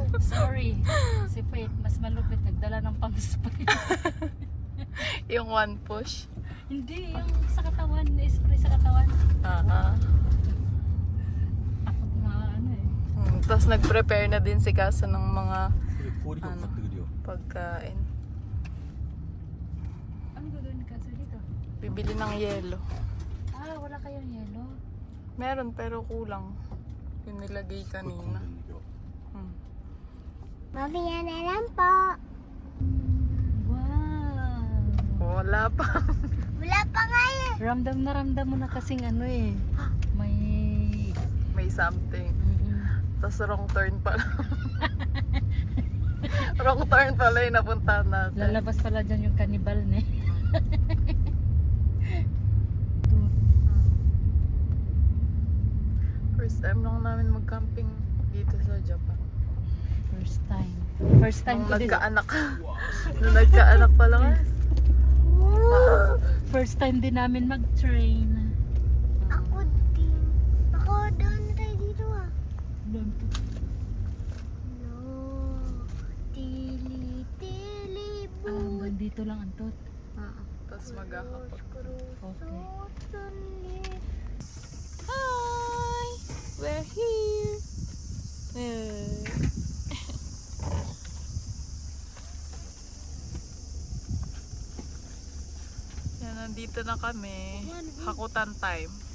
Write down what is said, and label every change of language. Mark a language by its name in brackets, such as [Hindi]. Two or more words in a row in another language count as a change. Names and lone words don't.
[Filipino] Sorry. Si Faith, mas malupit. Nagdala ng pang-spray. Yung one push. Hindi, yung sa katawan. Spray sa katawan. Takot na Tapos nag-prepare na din si Kasa ng mga [Japanese] これ氷とか買ってくるよ [Filipino] pagkain. Ano gagawin ka sa dito? Bibili ng yelo. Ah, wala kayong yelo. Meron pero kulang. Yung nilagay [Japanese] すごい混ん [Filipino] kanina. [Japanese] でるんだよ [Filipino] Mamaya na lang po. Wow. Wala pa. Wala pa nga yan. Ramdam na ramdam mo na kasing may... May something. Tapos [English] wrong turn [Filipino] pala. [English] Wrong turn [Filipino] pala yung napuntahan natin. Lalabas pala dyan yung cannibal ne. [English] First time [Filipino] lang namin mag-camping dito sa Japan. [English] First time. First time [Filipino] Nung ko din. nagkaanak. Nung nagkaanak pa lang. [English] First time [Filipino] din namin mag-train. Ako din. Ako doon na tayo dito ah. No. Tili, Hanggang dito lang antot. Tapos maghahapon. Okay. [English] Hi! We're here! [Filipino] Yan, nandito na kami. Hakutan time.